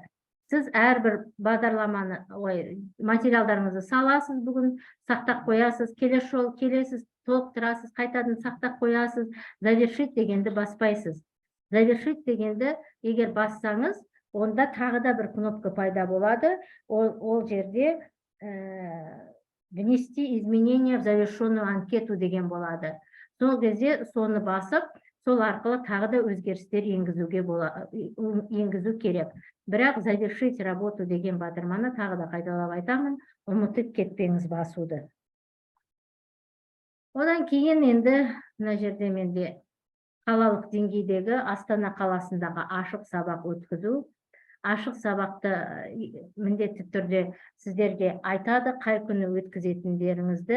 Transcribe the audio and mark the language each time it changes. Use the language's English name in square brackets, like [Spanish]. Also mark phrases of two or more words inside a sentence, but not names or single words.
[Kazakh] Сіз әрбір бағдарламаны, материалдарыңызды саласыз, бүгін сақтап қоясыз, келесі жол келесіз, толықтырасыз, қайтадан сақтап қоясыз, завершить дегенді баспайсыз. Завершить дегенді егер бассаңыз, онда тағы да бір кнопка пайда болады. Ол жерде [Russian] внести изменения в завершенную анкету [Kazakh] деген болады. Сол кезде соны басып, сол арқылы тағы да өзгерістер енгізу керек. Бірақ [Russian] завершить работу [Kazakh] деген батырманы тағы да қайталап айтамын, ұмытып кетпеңіз басуды. Одан кейін енді мына жерде менде қалалық деңгейдегі Астана қаласындағы ашық сабақ өткізу. Ашық сабақты міндетті түрде сіздерге айтады, қай күні өткізетіндеріңізді.